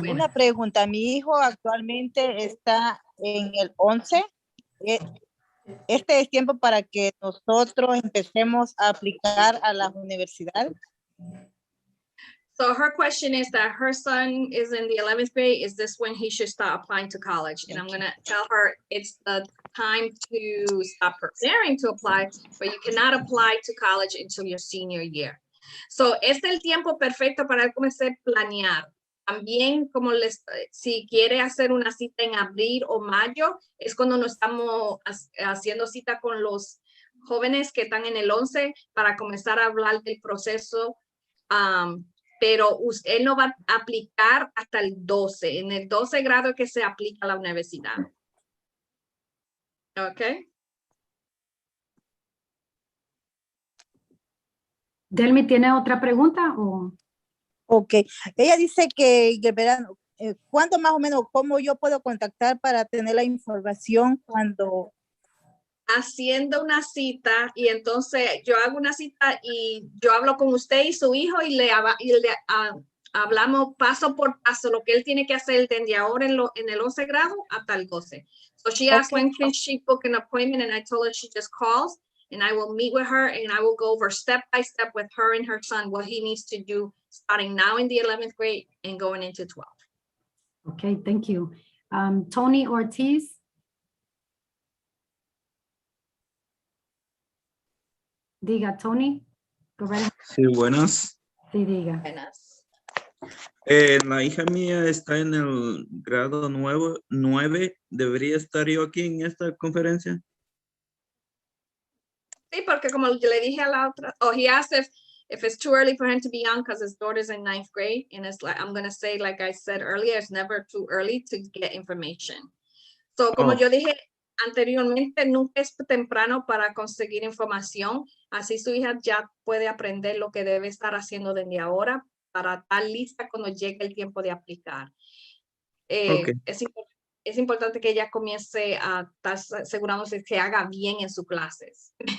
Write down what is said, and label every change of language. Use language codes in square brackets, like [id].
[es] Una pregunta, mi hijo actualmente está en el 11. Este es tiempo para que nosotros empecemos a aplicar a las universidades. [en] So her question is that her son is in the 11th grade. Is this when he should start applying to college? And I'm going to tell her it's the time to stop preparing to apply, but you cannot apply to college until your senior year. [es] So es el tiempo perfecto para él comenzar a planear. También, si quiere hacer una cita en abril o mayo, es cuando nos estamos haciendo cita con los jóvenes que están en el 11 para comenzar a hablar del proceso. Pero usted no va a aplicar hasta el 12. En el 12 grado que se aplica a la universidad. ¿Ok? Delmi, ¿tiene otra pregunta? Ok, ella dice que el verano, ¿cuándo más o menos, cómo yo puedo contactar para tener la información cuando... Haciendo una cita y entonces yo hago una cita y yo hablo con usted y su hijo y le hablamos paso por paso lo que él tiene que hacer desde ahora en el 11 grado hasta el 12. [en] So she asked when can she book an appointment and I told her she just calls and I will meet with her and I will go over step by step with her and her son what he needs to do starting now in the 11th grade and going into 12. Okay, thank you. Tony Ortiz. [es] Diga, Tony. [en] Go right ahead. [es] Sí, buenas. Sí, diga. Buenas. La hija mía está en el grado 9. ¿Debería estar yo aquí en esta conferencia? Sí, porque como le dije a la otra, [en] he asked if it's too early for him to be on because his daughter's in 9th grade. And it's like, I'm going to say, like I said earlier, it's never too early to get information. [es] So, como yo dije anteriormente, nunca es temprano para conseguir información. Así su hija ya puede aprender lo que debe estar haciendo desde ahora para estar lista cuando llegue el tiempo de aplicar. Es importante que ella comience a estar asegurándose que haga bien en sus clases.